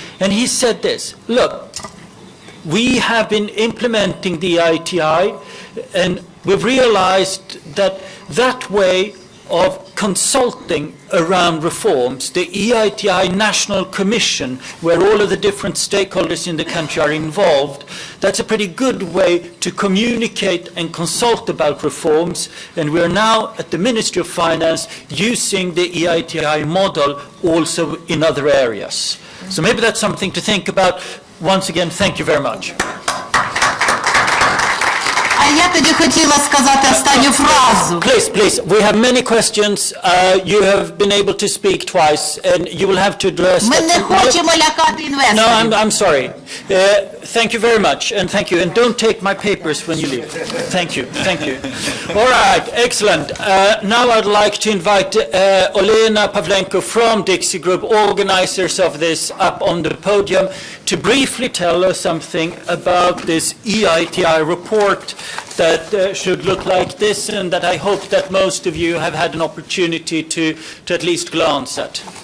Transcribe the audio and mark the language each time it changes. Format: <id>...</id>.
<en>And he said this, look, we have been implementing the ITI and we've realized that that way of consulting around reforms, the EITI National Commission, where all of the different stakeholders in the country are involved, that's a pretty good way to communicate and consult about reforms. And we're now at the Ministry of Finance using the EITI model also in other areas. So maybe that's something to think about. Once again, thank you very much.</en> <uk>А я тоді хотіла сказати останню фразу.</uk> <en>Please, we have many questions. You have been able to speak twice, and you will have to address...</en> <uk>Ми не хочемо лякати інвесторів.</uk> <en>No, I'm sorry. Thank you very much, and thank you. And don't take my papers when you leave. Thank you. All right, excellent. Now I'd like to invite Olena Pavlenko from Dixie Group, organizers of this, up on the podium to briefly tell us something about this EITI report that should look like this, and that I hope that most of you have had an opportunity to at least glance at.</en>